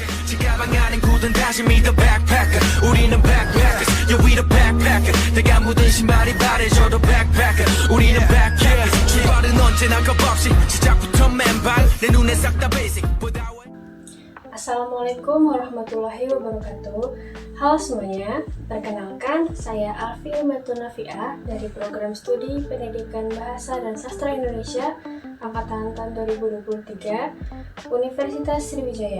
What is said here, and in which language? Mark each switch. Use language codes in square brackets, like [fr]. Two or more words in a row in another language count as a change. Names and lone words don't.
[ko] 가방 안엔 굳은 다짐이 [en] the backpacker [ko] 우리는 [en] backpackers yeah we the backpacker [ko] 내가 묻은 신발이 바래져도 backpacker 우리는 backpackers 출발은 언제나 겁없이 시작부터 맨발 내 눈에 싹 다 basic [ar] السلام عليكم ورحمة الله وبركاته. [id] Halo semuanya, perkenalkan saya Alfi Matunafia dari program studi Pendidikan Bahasa dan Sastra Indonesia angkatan tahun 2023 Universitas Sriwijaya.